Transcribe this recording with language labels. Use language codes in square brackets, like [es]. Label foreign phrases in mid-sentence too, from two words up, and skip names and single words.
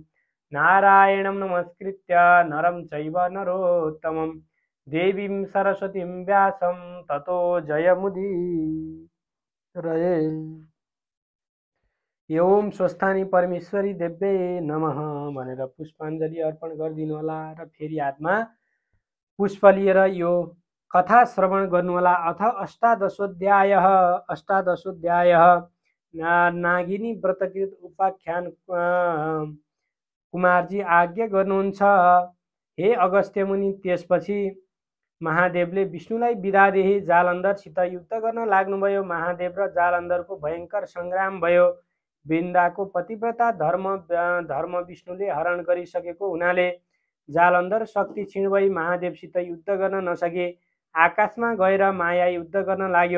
[sa] नारायणं नमस्कृत्य नरं चैव नरोत्तमं देवीं सरस्वतीं व्यासं ततो जयमुदीरये। ओम स्वस्थानी परमेश्वरी देव्यै नमः [ne] भनेर पुष्पाञ्जली अर्पण गरिदिनु होला र फेरि हातमा पुष्प लिएर यो कथा श्रवण गर्नुहोला। [sa] अथ अष्टादशोऽध्याय नागिनी व्रतकृत उपाख्यान [ne] कुमारजी आज्ञा गर्नुहुन्छ। हे अगस्त्य मुनि, त्यसपछि महादेवले विष्णुलाई विदादेखि जालन्धरसित युद्ध गर्न लाग्नुभयो। महादेव र जालन्धरको भयङ्कर सङ्ग्राम भयो। वृन्दाको पतिव्रता धर्म विष्णुले हरण गरिसकेको हुनाले जालन्धर शक्ति क्षीण भई महादेवसित युद्ध गर्न नसके आकाशमा गएर माया युद्ध गर्न लाग्यो।